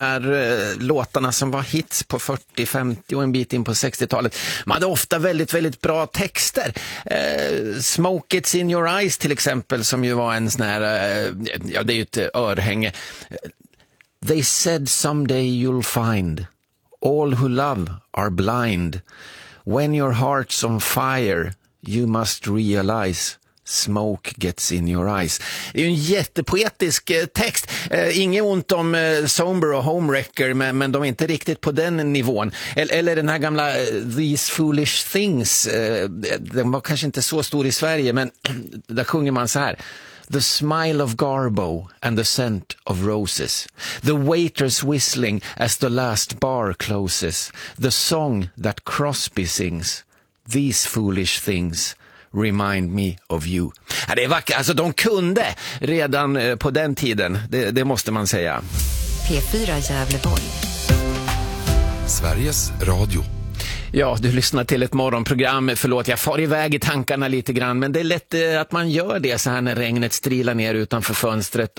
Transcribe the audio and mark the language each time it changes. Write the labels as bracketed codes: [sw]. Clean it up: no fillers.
[sv] Är låtarna som var hits på 40, 50 och en bit in på 60-talet. Man hade ofta väldigt, väldigt bra texter. Smoke It's In Your Eyes till exempel, som ju var en sån här, ja det är ju ett örhänge. [en] They said someday you'll find all who love are blind. When your heart's on fire you must realize smoke gets in your eyes. [sv] Det är en jättepoetisk text. Inget ont om Somber och Homewrecker, men de är inte riktigt på den nivån. Eller den här gamla These Foolish Things. Den var kanske inte så stor i Sverige, men där sjunger man så här. [en] The smile of Garbo and the scent of roses. The waiter's whistling as the last bar closes. The song that Crosby sings. These Foolish Things remind me of you. [sv] Ja, det är vackert. Alltså, de kunde redan på den tiden. Det måste man säga. P4 Gävleborg. Sveriges Radio. Ja, du lyssnar till ett morgonprogram. Förlåt, jag far iväg i tankarna lite grann. Men det är lätt att man gör det så här när regnet strilar ner utanför fönstret.